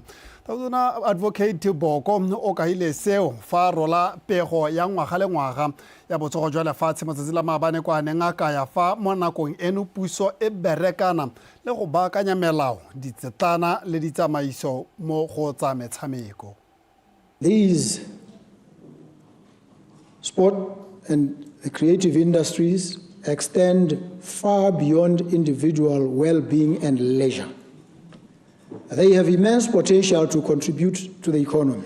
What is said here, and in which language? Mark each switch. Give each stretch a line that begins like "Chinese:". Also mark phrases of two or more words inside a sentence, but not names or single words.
Tswana: Tautona advocate Boko o kaile seo fa rola pego ya ngwaga le ngwaga ya botsogo jwa lefatshe mo tsatsi la maabane kwa neng a kaya fa mo nakong eno puso e berekana le go baakanya melao ditsetana le ditsamaiso mo go tsa metshameko.
English: These sport and the creative industries extend far beyond individual well-being and leisure. They have immense potential to contribute to the economy.